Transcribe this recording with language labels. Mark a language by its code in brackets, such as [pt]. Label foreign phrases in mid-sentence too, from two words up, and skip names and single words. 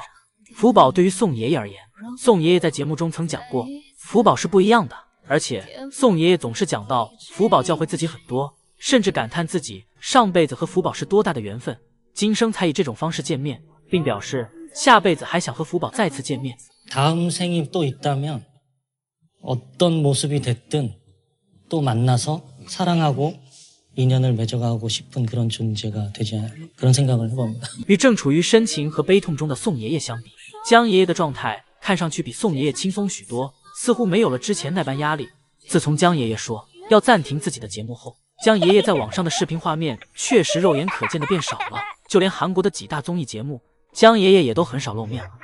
[zh] 福宝对于宋爷爷而言，宋爷爷在节目中曾讲过，福宝是不一样的，而且宋爷爷总是讲到福宝教会自己很多，甚至感叹自己上辈子和福宝是多大的缘分，今生才以这种方式见面，并表示下辈子还想和福宝再次见面。 [ko] 다음 생이 또 있다면 어떤 모습이 됐든 또 만나서 사랑하고 인연을 맺어가고 싶은 그런 존재가 되지 그런 생각을 해봅니다. [zh] 与正处于深情和悲痛中的宋爷爷相比，江爷爷的状态看上去比宋爷爷轻松许多，似乎没有了之前那般压力。自从江爷爷说要暂停自己的节目后，江爷爷在网上的视频画面确实肉眼可见的变少了，就连韩国的几大综艺节目，江爷爷也都很少露面了。